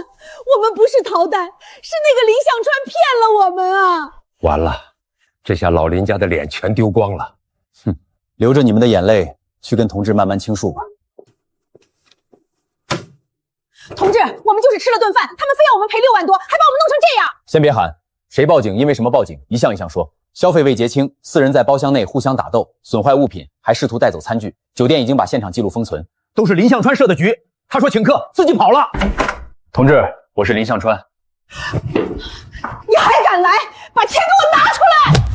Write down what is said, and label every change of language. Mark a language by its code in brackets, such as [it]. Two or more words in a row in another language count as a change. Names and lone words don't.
[zh] 我们不是逃单，是那个林向川骗了我们啊！完了，这下老林家的脸全丢光了。哼，流着你们的眼泪去跟同志慢慢倾诉吧。同志，我们就是吃了顿饭，他们非要我们赔6万多，还把我们弄成这样。先別喊，誰報警，因為什麼報警，一項一項說。消費未結清，4人在包廂內互相打鬥，損壞物品，還試圖帶走餐具。酒店已經把現場記錄封存，都是林向川設的局。他說請客，自己跑了。同志，我是林向川。你還敢來？把錢給我拿出來！